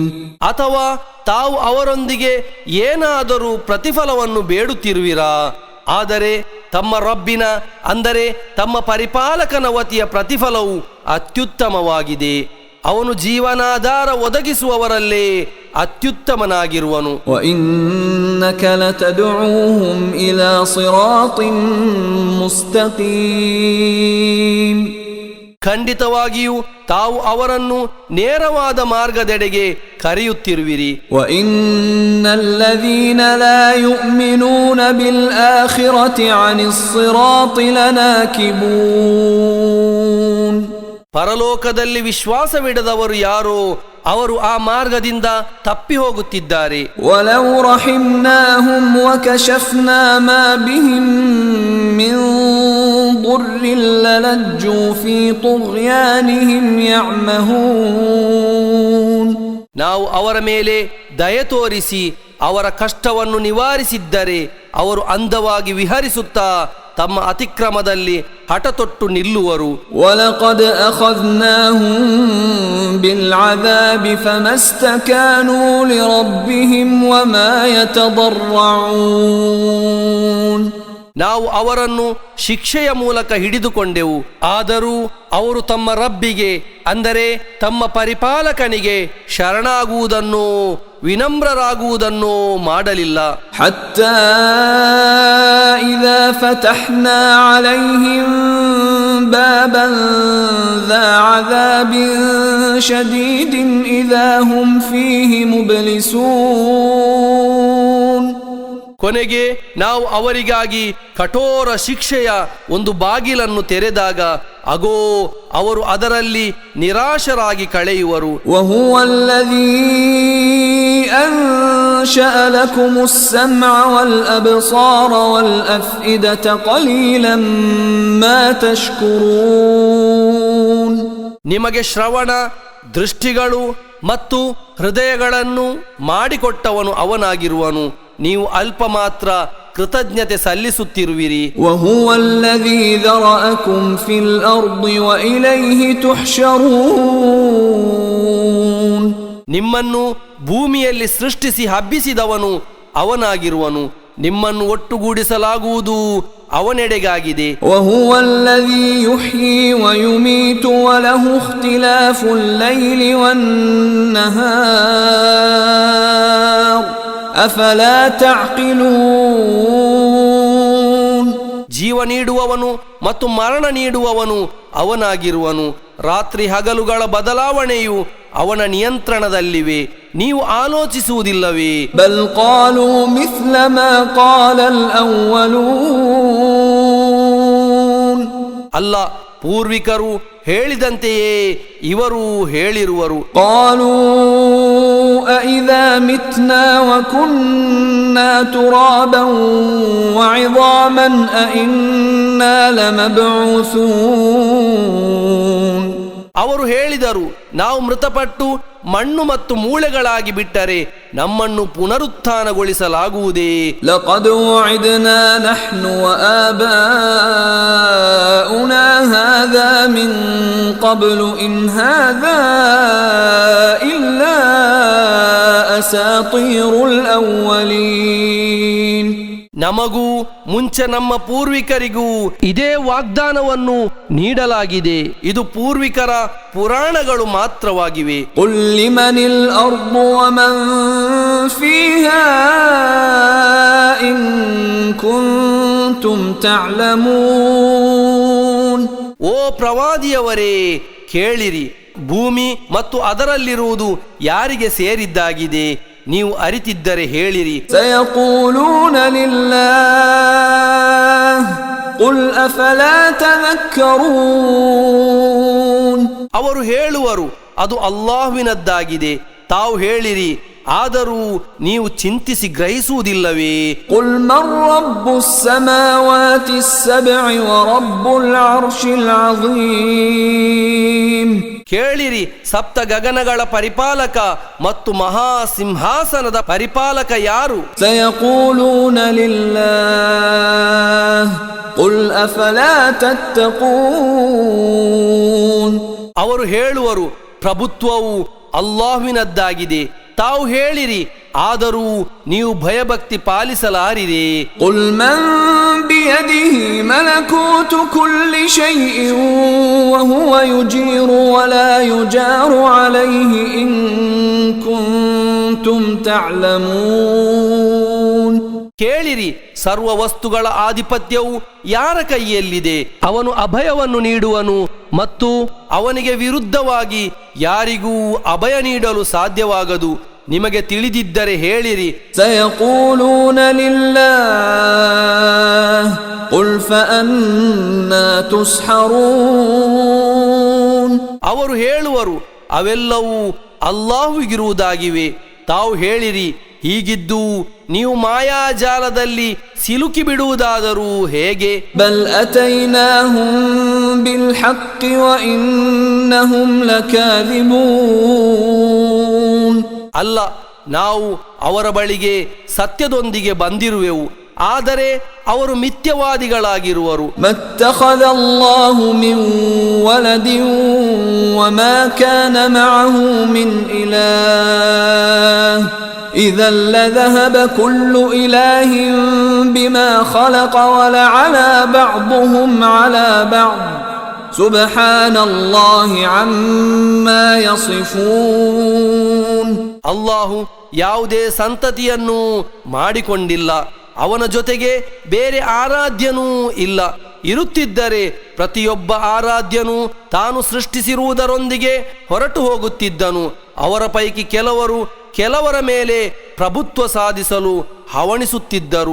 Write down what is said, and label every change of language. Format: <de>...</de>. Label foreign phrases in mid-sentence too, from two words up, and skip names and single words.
<kn>ಅಥವಾ ತಾವು ಅವರೊಂದಿಗೆ ಏನಾದರೂ ಪ್ರತಿಫಲವನ್ನು ಬೇಡುತ್ತಿರುವಿರಾ? ಆದರೆ ತಮ್ಮ ರಬ್ಬಿನ ಅಂದರೆ ತಮ್ಮ ಪರಿಪಾಲಕನ ವತಿಯ ಪ್ರತಿಫಲವು ಅತ್ಯುತ್ತಮವಾಗಿದೆ. ಅವನು ಜೀವನಾಧಾರ ಒದಗಿಸುವವರಲ್ಲೇ ಅತ್ಯುತ್ತಮನಾಗಿರುವನು.</kn> <ar>وَإِنَّكَ لَتَدْعُوهُمْ إِلَى صِرَاطٍ مُسْتَقِيمٍ.</ar> <kn>ಖಂಡಿತವಾಗಿಯೂ ತಾವು ಅವರನ್ನು ನೇರವಾದ ಮಾರ್ಗದೆಡೆಗೆ ಕರೆಯುತ್ತಿರುವಿರಿ.</kn> <ar>وَإِنَّ الَّذِينَ لَا يُؤْمِنُونَ بِالْآخِرَةِ عَنِ الصِّرَاطِ لَنَاكِبُونَ.</ar> <kn>ಪರಲೋಕದಲ್ಲಿ ವಿಶ್ವಾಸವಿಡದವರು ಯಾರೋ ಅವರು ಆ ಮಾರ್ಗದಿಂದ ತಪ್ಪಿ ಹೋಗುತ್ತಿದ್ದಾರೆ.</kn> <ar>وَلَوْ رَحِمْنَاهُمْ وَكَشَفْنَا مَا بِهِمْ مِنْ ضُرٍّ لَلَجُّوا فِي طُغْيَانِهِمْ يَعْمَهُونَ.</ar> <kn>ನಾವು ಅವರ ಮೇಲೆ ದಯೆ ತೋರಿಸಿ ಅವರ ಕಷ್ಟವನ್ನು ನಿವಾರಿಸಿದ್ದರೆ ಅವರು ಅಂದವಾಗಿ ವಿಹರಿಸುತ್ತಾ ತಮ್ಮ ಅತಿಕ್ರಮದಲ್ಲಿ ಹಠತೊಟ್ಟು ನಿಲ್ಲುವರು.</kn> <ar>وَلَقَدْ أَخَذْنَاهُمْ بِالْعَذَابِ فَمَا اسْتَكَانُوا لِرَبِّهِمْ وَمَا يَتَضَرَّعُونَ.</ar> <kn>ನಾವು ಅವರನ್ನು ಶಿಕ್ಷೆಯ ಮೂಲಕ ಹಿಡಿದುಕೊಂಡೆವು, ಆದರೂ ಅವರು ತಮ್ಮ ರಬ್ಬಿಗೆ ಅಂದರೆ ತಮ್ಮ ಪರಿಪಾಲಕನಿಗೆ ಶರಣಾಗುವುದನ್ನು ವಿನಮ್ರರಾಗುವುದನ್ನೋ ಮಾಡಲಿಲ್ಲ.</kn> <ar>حتى إذا فتحنا عليهم بابا ذا عذاب شديد إذا هم فيه مبلسون.</ar> <kn>ಕೊನೆಗೆ ನಾವು ಅವರಿಗಾಗಿ ಕಠೋರ ಶಿಕ್ಷೆಯ ಒಂದು ಬಾಗಿಲನ್ನು ತೆರೆದಾಗ ಅಗೋ ಅವರು ಅದರಲ್ಲಿ ನಿರಾಶರಾಗಿ ಕಳೆಯುವರು.</kn> <ar>وهو الذي أنشأ لكم السمع والأبصار والأفئدة قليلا ما تشكرون.</ar> <kn>ನಿಮಗೆ ಶ್ರವಣ, ದೃಷ್ಟಿಗಳು ಮತ್ತು ಹೃದಯಗಳನ್ನು ಮಾಡಿಕೊಟ್ಟವನು ಅವನಾಗಿರುವನು. ನೀವು ಅಲ್ಪ ಮಾತ್ರ ಕೃತಜ್ಞತೆ ಸಲ್ಲಿಸುತ್ತಿರುವಿರಿ.</kn> <ar>وهو الذي ذرأكم في الأرض وإليه تحشرون.</ar> <kn>ನಿಮ್ಮನ್ನು ಭೂಮಿಯಲ್ಲಿ ಸೃಷ್ಟಿಸಿ ಹಬ್ಬಿಸಿದವನು ಅವನಾಗಿರುವನು. ನಿಮ್ಮನ್ನು ಒಟ್ಟುಗೂಡಿಸಲಾಗುವುದು ಅವನೆಡೆಗಾಗಿದೆ.</kn> <ar>وهو الذي يحيي ويميت وله اختلاف الليل والنهار أفلا تعقلون.</ar> <kn>ಜೀವ ನೀಡುವವನು ಮತ್ತು ಮರಣ ನೀಡುವವನು ಅವನಾಗಿರುವನು. ರಾತ್ರಿ ಹಗಲುಗಳ ಬದಲಾವಣೆಯು ಅವನ ನಿಯಂತ್ರಣದಲ್ಲಿವೆ. ನೀವು ಆಲೋಚಿಸುವುದಿಲ್ಲವೇ?</kn> <ar>بل قالوا مثل ما قال الأولون.</ar> <kn>ಅಲ್ಲ, ಪೂರ್ವಿಕರು ಹೇಳಿದಂತೆಯೇ ಇವರು ಹೇಳಿರುವರು.</kn> <ar>قالوا أإذا متنا وكنا ترابا وعظاما أإنا لمبعوثون.</ar> <kn>ಅವರು ಹೇಳಿದರು, ನಾವು ಮೃತಪಟ್ಟು ಮಣ್ಣು ಮತ್ತು ಮೂಳೆಗಳಾಗಿ ಬಿಟ್ಟರೆ ನಮ್ಮನ್ನು ಪುನರುತ್ಥಾನಗೊಳಿಸಲಾಗುವುದೇ?</kn> <ar>لقد وعدنا نحن وآباؤنا هذا من قبل إن هذا إلا أساطير الأولين.</ar> <kn>ನಮಗೂ ಮುಂಚೆ ನಮ್ಮ ಪೂರ್ವಿಕರಿಗೂ ಇದೇ ವಾಗ್ದಾನವನ್ನು ನೀಡಲಾಗಿದೆ. ಇದು ಪೂರ್ವಿಕರ ಪುರಾಣಗಳು ಮಾತ್ರವಾಗಿವೆ.</kn> <ar>قل لمن الأرض ومن فيها إن كنتم تعلمون.</ar> <kn>ಓ ಪ್ರವಾದಿಯವರೇ, ಕೇಳಿರಿ, ಭೂಮಿ ಮತ್ತು ಅದರಲ್ಲಿರುವುದು ಯಾರಿಗೆ ಸೇರಿದ್ದಾಗಿದೆ? ನೀವು ಅರಿತಿದ್ದರೆ ಹೇಳಿರಿ.</kn> <ar>سيقولون لله قل أفلا تذكرون.</ar> <kn>ಅವರು ಹೇಳುವರು, ಅದು ಅಲ್ಲಾಹ್ವಿನದ್ದಾಗಿದೆ. ತಾವು ಹೇಳಿರಿ, ಆದರೂ ನೀವು ಚಿಂತಿಸಿ ಗ್ರಹಿಸುವುದಿಲ್ಲವೇ?</kn> <ar>قل من رب السماوات السبع ورب العرش العظيم.</ar> <kn>ಕೇಳಿರಿ, ಸಪ್ತ ಗಗನಗಳ ಪರಿಪಾಲಕ ಮತ್ತು ಮಹಾಸಿಂಹಾಸನದ ಪರಿಪಾಲಕ ಯಾರು?</kn> <ar>سيقولون لله قل أفلا تتقون.</ar> <kn>ಅವರು ಹೇಳುವರು, ಪ್ರಭುತ್ವವು ಅಲ್ಲಾಹ್ವಿನದ್ದಾಗಿದೆ. ತಾವು ಹೇಳಿರಿ, ಆದರೂ ನೀವು ಭಯಭಕ್ತಿ ಪಾಲಿಸಲಾರಿರಿ.</kn> <ar>قل من بيده ملكوت كل شيء وهو يجير ولا يجار عليه إن كنتم تعلمون.</ar> <kn>ಕೇಳಿರಿ, ಸರ್ವ ವಸ್ತುಗಳ ಆಧಿಪತ್ಯವು ಯಾರ ಕೈಯಲ್ಲಿದೆ? ಅವನು ಅಭಯವನ್ನು ನೀಡುವನು ಮತ್ತು ಅವನಿಗೆ ವಿರುದ್ಧವಾಗಿ ಯಾರಿಗೂ ಅಭಯ ನೀಡಲು ಸಾಧ್ಯವಾಗದು. ನಿಮಗೆ ತಿಳಿದಿದ್ದರೆ ಹೇಳಿರಿ.</kn> <ar>سيقولون لله قل فأنا تسحرون.</ar> <kn>ಅವರು ಹೇಳುವರು, ಅವೆಲ್ಲವೂ ಅಲ್ಲಾಹುವಿಗಿರುವುದಾಗಿವೆ. ತಾವು ಹೇಳಿರಿ, ಹೀಗಿದ್ದು ನೀವು ಮಾಯಾಜಾಲದಲ್ಲಿ ಸಿಲುಕಿ ಬಿಡುವುದಾದರೂ ಹೇಗೆ?</kn> <ar>بل أتيناهم بالحق وإنهم لكاذبون.</ar> <kn>ಅಲ್ಲ, ನಾವು ಅವರ ಬಳಿಗೆ ಸತ್ಯದೊಂದಿಗೆ ಬಂದಿರುವೆವು, ಆದರೆ ಅವರು ಮಿಥ್ಯವಾದಿಗಳಾಗಿರುವರು.</kn> <ar>ما اتخذ الله من ولد وما كان معه من إله إذا لذهب كل إله بما خلق ولعلى بعضهم على بعض سبحان الله عما يصفون.</ar> <kn>ಅಲ್ಲಾಹು ಯಾವುದೇ ಸಂತತಿಯನ್ನು ಮಾಡಿಕೊಂಡಿಲ್ಲ, ಅವನ ಜೊತೆಗೆ ಬೇರೆ ಆರಾಧ್ಯನೂ ಇಲ್ಲ. ಇರುತ್ತಿದ್ದರೆ ಪ್ರತಿಯೊಬ್ಬ ಆರಾಧ್ಯನು ತಾನು ಸೃಷ್ಟಿಸಿರುವುದರೊಂದಿಗೆ ಹೊರಟು ಹೋಗುತ್ತಿದ್ದನು. ಅವರ ಪೈಕಿ ಕೆಲವರ ಮೇಲೆ ಪ್ರಭುತ್ವ ಸಾಧಿಸಲು ಹವಣಿಸುತ್ತಿದ್ದರು.</kn>